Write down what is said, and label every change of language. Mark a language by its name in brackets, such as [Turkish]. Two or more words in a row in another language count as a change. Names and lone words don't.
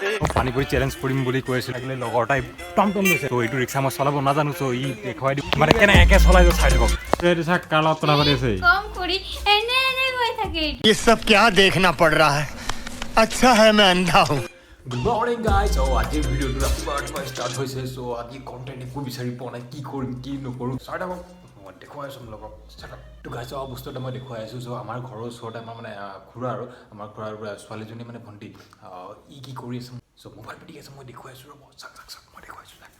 [Assamese] পানীপুৰি চেলেঞ্জ কৰিম বুলি কৈ আছিল লাগিলে লগৰ এটাই টমটম লৈছে তো এইটো ৰিক্সা মই চলাব নাজানো তো ই দেখুৱাই দিম মানে কেনেকৈ চলাই চাই থাকক এইটো চাক কাৰ লগত কথা পাতি আছে কম কৰি এনে এনে গৈ থাকে [Hindi] ये सब क्या देखना पड़ रहा है अच्छा है मैं अंधा हूँ [English] Good morning guys [Assamese] আজিৰ ভিডিঅ'টো ৰাতিপুৱা ষ্টাৰ্ট হৈছে চ' আজি কণ্টেণ্ট একো বিচাৰি পোৱা নাই কি কৰিম কি নকৰোঁ চাই থাকক মই দেখুৱাই আছোঁ লগক তো গাইছ বস্তু এটা মই দেখুৱাই আছোঁ চ' আমাৰ ঘৰৰ ওচৰতে আমাৰ মানে খুৰা আৰু আমাৰ খুৰাৰ ছোৱালীজনী মানে ভণ্টি ই কি কৰি আছে চ' মোবাইল পিটিকি আছে মই দেখুৱাই আছোঁ ৰ'ব চাক চাক চাক মই দেখুৱাই আছোঁ